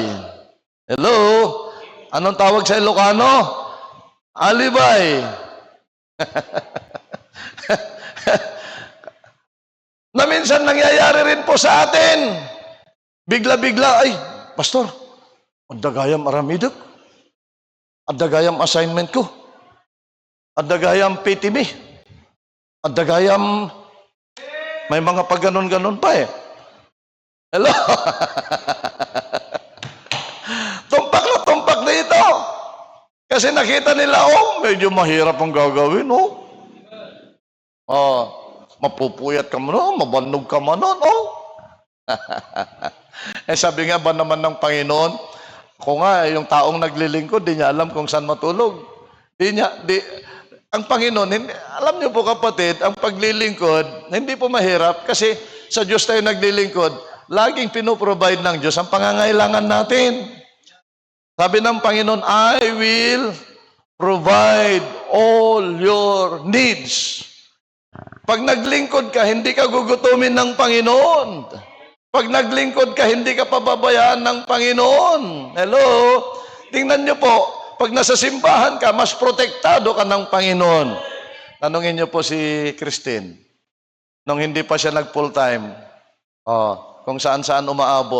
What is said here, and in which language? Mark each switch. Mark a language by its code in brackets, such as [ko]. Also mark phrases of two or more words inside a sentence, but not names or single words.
[tl] Hello? Anong tawag sa Ilocano? Alibay. Na minsan nangyayari rin po sa atin. Bigla-bigla, Pastor, ang [ilo] dagayam aramidok. [tl] Ang dagayam assignment ko. Ang dagayam PTB. Ang dagayam, may mga pagganon-ganon pa Hello? Tumpak na tumpak dito. Kasi nakita nila, medyo mahirap ang gagawin, mapupuyat ka mo, mabanog ka mo nun, sabi nga ba naman ng Panginoon, ako nga, yung taong naglilingkod, di niya alam kung saan matulog. Ang Panginoon, alam niyo po, kapatid, ang paglilingkod, hindi po mahirap kasi sa Diyos tayo naglilingkod, laging pinoprovide ng Diyos ang pangangailangan natin. Sabi ng Panginoon, [en] I will provide all your needs. [tl] Pag naglingkod ka, hindi ka gugutumin ng Panginoon. Pag naglingkod ka, hindi ka pababayaan ng Panginoon. Hello? Tingnan niyo po, pag nasa simbahan ka, mas protektado ka ng Panginoon. Tanungin niyo po si Christine, nung hindi pa siya nag-full time, kung saan-saan umaabot.